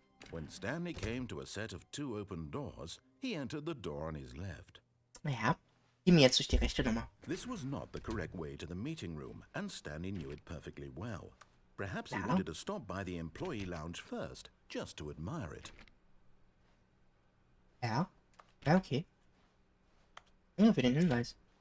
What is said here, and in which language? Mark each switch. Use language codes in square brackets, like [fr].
[en] When Stanley came to a set of 2 open doors, he entered the door on his left. [de] Ja, geh mir jetzt durch die rechte Nummer. [en] This was not the correct way to the meeting room, and Stanley knew it perfectly well. Perhaps he [de] Ja. [en] wanted to stop by the employee lounge first, just to admire it. [de] Ja. Ja, okay. Ja, für den Hinweis.